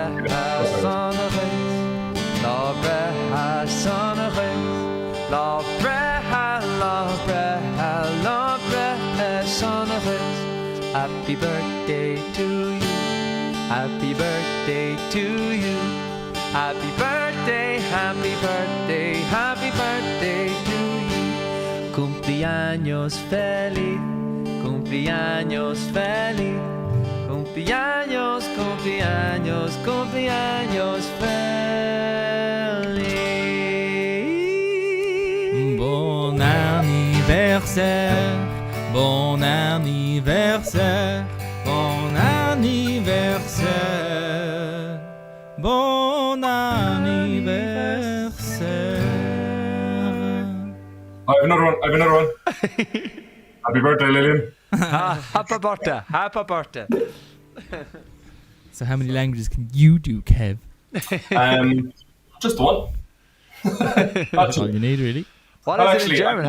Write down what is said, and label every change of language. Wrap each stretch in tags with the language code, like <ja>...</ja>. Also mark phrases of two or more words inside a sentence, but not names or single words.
<en>Happy birthday to you. Happy birthday to you. Happy birthday, happy birthday, happy birthday to you.</en> <es>Cumpleaños feliz, cumpleaños feliz. Cumpleaños, cumpleaños, cumpleaños feliz.</es> <fr>Bon anniversaire, bon anniversaire, bon anniversaire, bon anniversaire.</fr> <en>I have another one. Happy birthday, Lillian. Happy birthday, happy birthday. So how many languages can you do, Kev? Just one. That's all you need, really. What is it in German?</en>